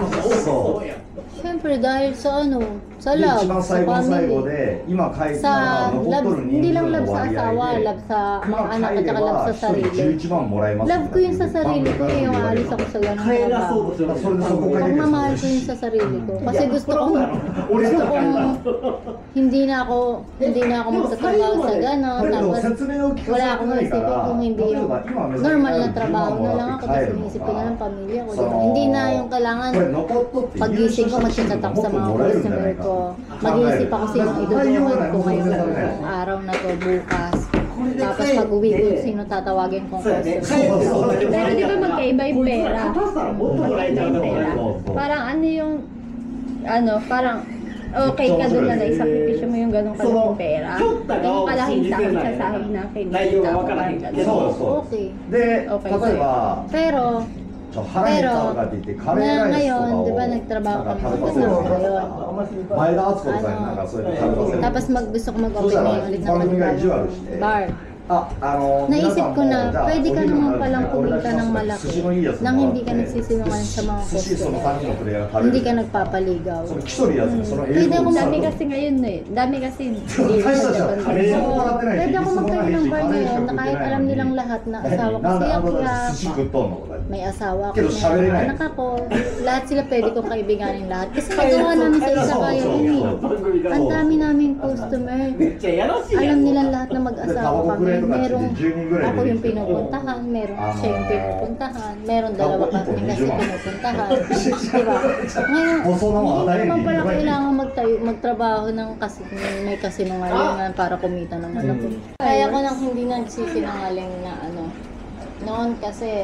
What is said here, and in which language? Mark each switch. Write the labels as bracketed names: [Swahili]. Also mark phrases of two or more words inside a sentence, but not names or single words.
[Japanese] そう [Filipino] Siyempre, dahil sa ano, sa [Japanese] で [Filipino] love, [Japanese] 一番 [Filipino] sa [Japanese] 最後の最後 [Filipino] family. [Japanese] で今帰った [Filipino] Sa [Japanese] ら残っ [Filipino] love, [Japanese] とる [Filipino] hindi [Japanese] 人数 [Filipino] lang [Japanese] の [Filipino] love sa [Japanese] 割 [Filipino] asawa, [Japanese] 合で [Filipino] love sa mga [Japanese] 今 [Filipino] anak [Japanese] 帰 [Filipino] at [Japanese] れ [Filipino] saka love [Japanese] ば [Filipino] sa [Japanese] 一人 [Filipino] sarili. [Japanese] 11万もらえます [Filipino] Love ko yun sa sarili ko eh, yung alis ako sa ganung [Japanese] 帰ら [Filipino] trabaho. [Japanese] そうとする。それでそこが [Filipino] Pagmamahal ko yun sa sarili ko. Kasi gusto kong hindi na ako magtatrabaho sa gano'n. [Japanese] だけど [Filipino] Tapos [Japanese] 説明を聞か [Filipino] wala [Japanese] され [Filipino] akong [Japanese] てない [Filipino] isipin [Japanese] から [Filipino] kung hindi [Japanese] 例え [Filipino] yung [Japanese] ば今目先 [Filipino] normal na [Japanese] 10 [Filipino] trabaho [Japanese] 万も [Filipino] na [Japanese] ら [Filipino] lang [Japanese] って [Filipino] ako. [Japanese] 帰 [Filipino] Tapos [Japanese] るの [Filipino] inisip ko na [Japanese] か [Filipino] ng pamilya ko. [Japanese] そ [Filipino] Diba? [Japanese] の [Filipino] Hindi na yung kailangan [Japanese] これ残っとって [Filipino] pagising ko magchachatak sa mga customer ko. Mag-iisip ako sino idudulungan ko ngayong araw na to bukas. Tapos pag-uwi ko sino tatawagin kong [Japanese] そうやね。 [Filipino] customer. [Japanese] 帰って [Filipino] Pero di ba magkaiba yung pera? [Japanese] 片したらもっともらえちゃうと思う。 [Filipino] Parang ano yung, ano, parang okay ka doon na naisakripisyo mo yung ganong kalaking pera. Yung kalaking sahig na kinita mo. Parang [Japanese] そ [Filipino] ganun. [Japanese] うそう [Filipino] Okay. [Japanese] で [Filipino] Okay. [Japanese] 例えば [Filipino] Pero, [Japanese] 腹減ったとかって言ってカレーライスとか [Filipino] ngayon, [Japanese] を [Filipino] di ba nagtrabaho [Japanese] なん [Filipino] kami [Japanese] か食べさせ [Filipino] magkasama [Japanese] る [Filipino] ngayon. [Japanese] 前田敦子とかになんかそうやって食べさせる [Filipino] Tapos gusto ko [Japanese] そ [Filipino] mag-open [Japanese] したら [Filipino] ngayon ulit ng [Japanese] 番組が意地悪 [Filipino] panibagong [Japanese] して [Filipino] bar. [Japanese] あ、 [Filipino] Naisip ko na, [Japanese] 皆さんも [Filipino] pwede ka [Japanese] じゃあ [Filipino] naman [Japanese] お昼 [Filipino] palang [Japanese] のお願いし [Filipino] kumita [Japanese] ます [Filipino] ng [Japanese] 寿 [Filipino] malaki [Japanese] 司のいいやつ [Filipino] nang [Japanese] もらっ [Filipino] hindi [Japanese] て [Filipino] ka nagsisinungaling sa mga [Japanese] 寿司その [Filipino] customer. [Japanese] 3人のプレイヤーが食べ [Filipino] Hindi [Japanese] る [Filipino] ka nagpapaligaw. [Japanese] その来とるやつその [Filipino] Pwede [Japanese] 英 [Filipino] ako [Japanese] 語 [Filipino] Dami kasi ngayon eh. Dami kasi deal [Japanese] 大した [Filipino] sa [Japanese] じゃん [Filipino] Japan. [Japanese] カレーももらってないし [Filipino] Pwede ako [Japanese] いつもない [Filipino] magkaroon [Japanese] し [Filipino] ng bar [Japanese] カレーしか [Filipino] ngayon [Japanese] 食 [Filipino] na [Japanese] って [Filipino] kahit [Japanese] ない [Filipino] alam [Japanese] のに [Filipino] nilang lahat na asawa ko [Japanese] なんで [Filipino] si [Japanese] あんな [Filipino] Akira, [Japanese] 寿司食っとんのとか [Filipino] may asawa ako, Pero may sabi rin anak ako. Lahat sila pwede kong kaibiganin lahat. Kasi nagawa namin sa isa kaya yun eh. Ang dami naming customer. [Japanese] めっちゃやらしいや [Filipino] Alam [Japanese] ん。 [Filipino] nilang lahat na mag-asawa kami. merong [Japanese] 10 人ぐらい [Filipino] ako [Japanese] 出て [Filipino] yung [Japanese] きても [Filipino] pinupuntahan, merong Ah. siya yung pinupuntahan, meron dalawa Ako, kami kasi medyo- pinupuntahan. Diba? Ngayon, Oso na mga hindi tayo, naman hindi pala ba? kailangan magtrabaho ng kasi may kasinungalingan para kumita ng anak ko. Kaya ko nang hindi nagsisinungaling na ano. Noon kasi,